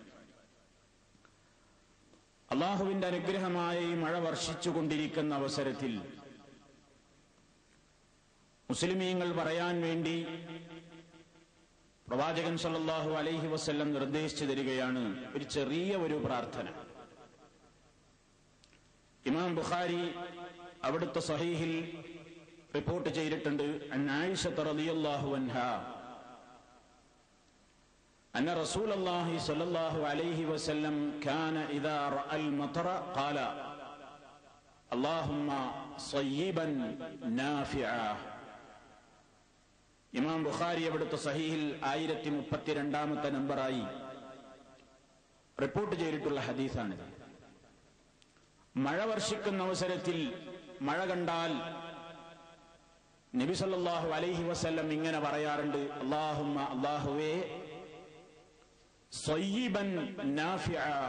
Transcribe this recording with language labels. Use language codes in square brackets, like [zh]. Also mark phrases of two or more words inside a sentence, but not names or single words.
[ml] അല്ലാഹുവിന്റെ അനുഗ്രഹമായ ഈ മഴ വർഷിച്ചുകൊണ്ടിരിക്കുന്ന അവസരത്തിൽ മുസ്ലിമീങ്ങൾ പറയാൻ വേണ്ടി പ്രവാചകൻ [ar] صلى الله عليه وسلم [ml] നിർദ്ദേശിച്ചു തരികയാണ് ഒരു ചെറിയ ഒരു പ്രാർത്ഥന. ഇമാം ബുഖാരി അവിടുത്തെ സഹീഹിൽ റിപ്പോർട്ട് ചെയ്തിട്ടുണ്ട്, [ar] عن عائشة رضي الله عنها أن رسول الله صلى الله عليه وسلم كان إذا رأى المطر قال اللهم صيبا نافعا. [ml] ഇമാം ബുഖാരി അവിടുത്തെ സഹീഹിൽ 1032 നമ്പറായി റിപ്പോർട്ട് ചെയ്തിട്ടുള്ള ഹദീസാണിത്. മഴ വർഷിക്കുന്ന അവസരത്തിൽ മഴ കണ്ടാൽ നബി [ar] صلى الله عليه وسلم [ml] ഇങ്ങനെ പറയാറുണ്ട്, അല്ലാഹുമ്മ അല്ലാഹുവേ [ar] صيبا نافعا.